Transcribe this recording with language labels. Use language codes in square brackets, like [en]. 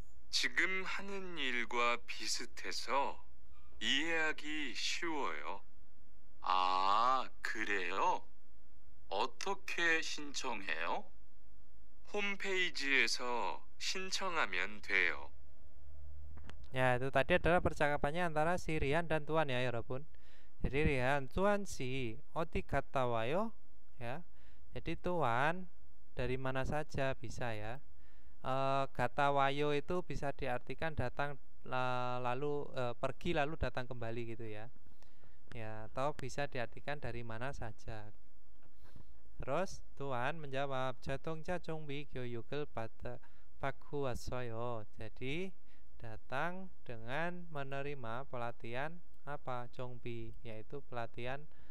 [ko] 지금 하는 일과 비슷해서 이해하기 쉬워요. 아, 그래요? 어떻게 신청해요? 홈페이지에서 신청하면 돼요. [id] Ya, itu tadi adalah percakapannya antara si Rian dan Tuan ya, Robun. Jadi Rian, Tuan si oti kata wayo ya. Jadi Tuan dari mana saja bisa ya. Kata wayo itu bisa diartikan datang lalu pergi lalu datang kembali gitu ya. Ya, atau bisa diartikan dari mana saja. Terus Tuan menjawab 자동차 정비 교육을 받고 왔어요. Jadi datang dengan menerima pelatihan apa? Jongbi, yaitu pelatihan